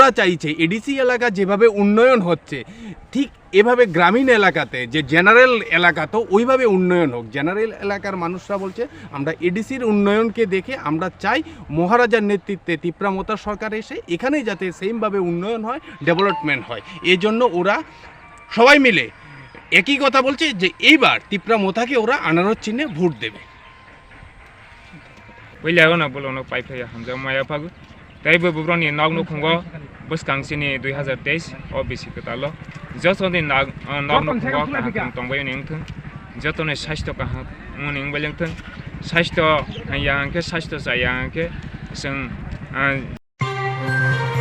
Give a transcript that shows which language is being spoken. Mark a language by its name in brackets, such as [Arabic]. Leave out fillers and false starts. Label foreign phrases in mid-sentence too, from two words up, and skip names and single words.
[Bangla] চাইছে এডিসি এলাকা যেভাবে উন্নয়ন হচ্ছে ঠিক এভাবে গ্রামীণ এলাকাতে যে জেনারেল এলাকাতেও ওইভাবে উন্নয়ন হোক জেনারেল এলাকার মানুষরা বলছে আমরা এডিসির উন্নয়নকে দেখে আমরা চাই মহারাজার নেতৃত্বে তিপ্রামতা সরকার এসে এখানেই যাতে সেমভাবে উন্নয়ন হয় ডেভেলপমেন্ট হয় এই জন্য ওরা সবাই মিলে একই কথা বলছে যে এইবার তিপ্রামতাকে ওরা আনারস চিহ্নে ভোট দেবে [Kok Borok] Taibu bubroni nagnu khungo buskangchini 2023 OBC ketalo jotoni nagnu khungo kaham tongbayo ningthung jotoni sashto kaham muning balengthung sashto hayangke sashto sayangke sing